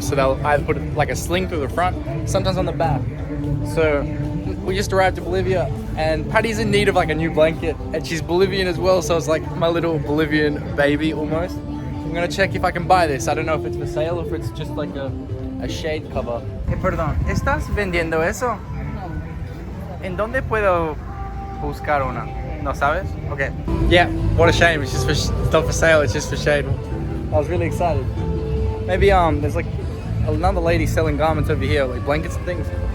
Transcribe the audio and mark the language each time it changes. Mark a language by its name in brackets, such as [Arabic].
[English] So they'll either put like a sling through the front, sometimes on the back. So we just arrived to Bolivia and Patty's in need of like a new blanket and she's Bolivian as well. So it's like my little Bolivian baby almost. I'm gonna check if I can buy this. I don't know if it's for sale or if it's just like a shade cover. [Spanish] Perdón, ¿estás vendiendo eso? ¿En dónde puedo buscar una? No sabes? [English] Okay. Yeah, what a shame. It's just for, it's not for sale, it's just for shade. I was really excited. Maybe there's like another lady selling garments over here, like blankets and things.